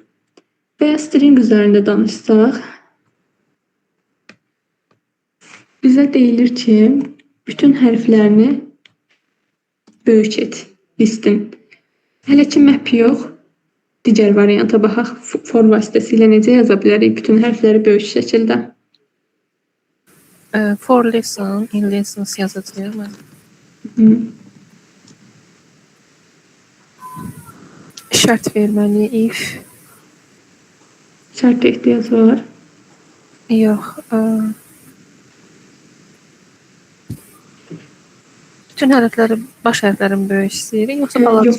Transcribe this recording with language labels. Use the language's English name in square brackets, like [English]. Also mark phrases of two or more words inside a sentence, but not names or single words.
[Azerbaijani] Və ya string üzərində danışsaq, bizə deyilir ki, bütün hərflərini böyük et listin. Hələ ki map yox. Digər varianta baxaq. For vasitəsilə necə yaza bilərik bütün hərfləri böyük şəkildə? [English] For lesson, in lessons [Azerbaijani] yazacağım mən. Şərt verməli if. Şərt ehtiyac var. Yox. Bütün hərfləri, baş hərflərin böyük istəyirik, yoxsa balaca?